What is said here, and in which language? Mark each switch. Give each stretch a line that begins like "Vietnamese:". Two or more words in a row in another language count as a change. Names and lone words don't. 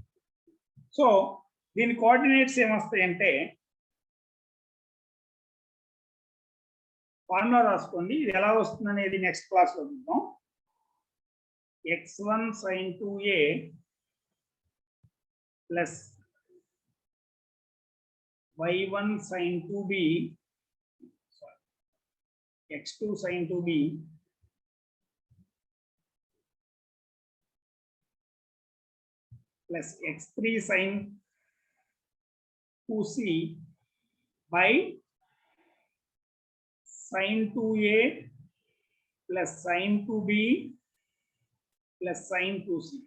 Telugu: సో దీని కోఆర్డినేట్స్ ఏమొస్తాయి అంటే ఫార్ములా రాసుకోండి. ఇది ఎలా వస్తుంది అనేది
English: next class
Telugu: లో చూద్దాం.
English: x1 sin 2a ప్లస్ y1 sin 2b x2 sin 2b plus x3 sin 2c by sin 2a plus sin 2b plus sin 2c.